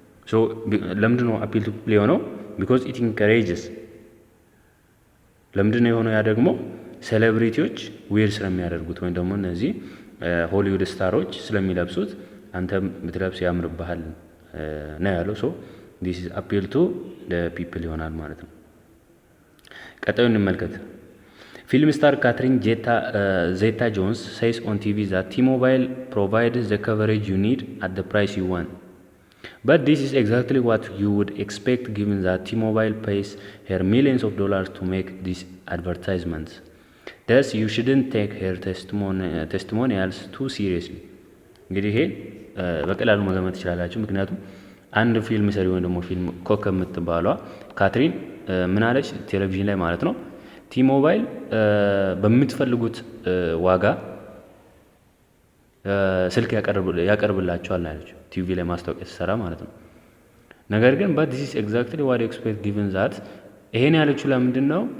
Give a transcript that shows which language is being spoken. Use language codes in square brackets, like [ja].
[am] ሶ ለምንድን ነው አፒል ቱ ፒፕል የሆነው? [en] ቢኮዝ ኢት ኢንከሬጅስ። [am] ለምንድን ነው የሆነው? ያ ደግሞ ሴሌብሪቲዎች ዌር ስለሚያደርጉት ወይም ደግሞ እነዚህ ሆሊውድ ስታሮች ስለሚለብሱት አንተም ብትለብስ ያምርብሃል ነው ያለው። [en] ሶ ዲስ ኢዝ አፒል ቱ ፒፕል [am] ይሆናል ማለት ነው። ቀጣዩ እንመልከት። ፊልም ስታር ካትሪን ዜታ ጆንስ [en] says on TV that T-Mobile provides the coverage you need at the price you want. But this is exactly what you would expect given that T-Mobile pays her millions of dollars to make these advertisements. Thus, you shouldn't take her testimonials too seriously. [am] እንግዲህ ይሄ በቀላሉ መገመት ትችላላችሁ። ምክንያቱም አንድ ፊልም ሰሪ ወይም ደግሞ ፊልም ኮከብ የምትባሏ ካትሪን ምን አለች? ቴሌቪዥን ላይ ማለት ነው ቲ-ሞባይል በምትፈልጉት ዋጋ ስልክ ያቀርብላቸዋል ያለች ቲቪ ላይ ማስታወቂያ ሲሰራ ማለት ነው። ነገር ግን [en] but this is exactly what you expect given that [am] ይሄን ያለችው ለምንድን ነው?